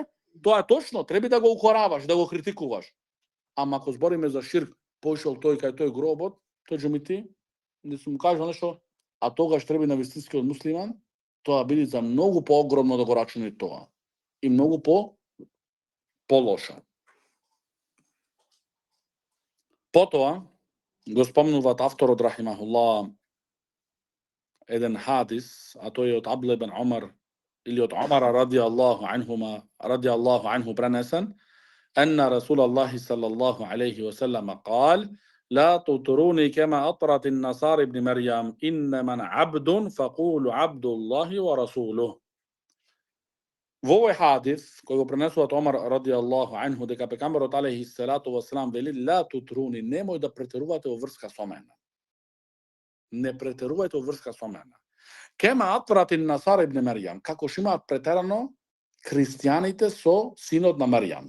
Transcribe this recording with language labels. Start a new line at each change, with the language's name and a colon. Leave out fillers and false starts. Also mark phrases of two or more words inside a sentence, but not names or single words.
Macedonian: Тоа е точно, треба да го укораваш, да го критикуваш. Ама ако збориме за ширк, пошел тој кај тој гробот, тој џумити, не сум кажал нешто, а тогаш треба на вистинскиот муслиман, тоа биде за многу поогромно да го рачуне тоа. И многу полошо. Потоа, го спомнуваат авторот рахимахуллах еден хадис, а тој е од Абдулlah ибн Умар или од Умар
Arabic: رضي الله عنه
Macedonian: пренесен,
Arabic: أن رسول الله صلى الله عليه وسلم قال لا تطروني كما أطرت النصارى ابن مريم إنما عبد فقولوا عبد الله ورسوله.
Macedonian: Во овој хадис, кој го пренесуваат Омар
Arabic: رضي الله عنه,
Macedonian: дека пекамберот
Arabic: عليه الصلاة والسلام
Macedonian: вели
Arabic: لا تطروني,
Macedonian: немој да претерувате во врска со мене. Не претерувајте во врска со мене.
Arabic: كما أطرت النصارى ابن مريم,
Macedonian: како што имаат претерано христијаните со синот на Марјам.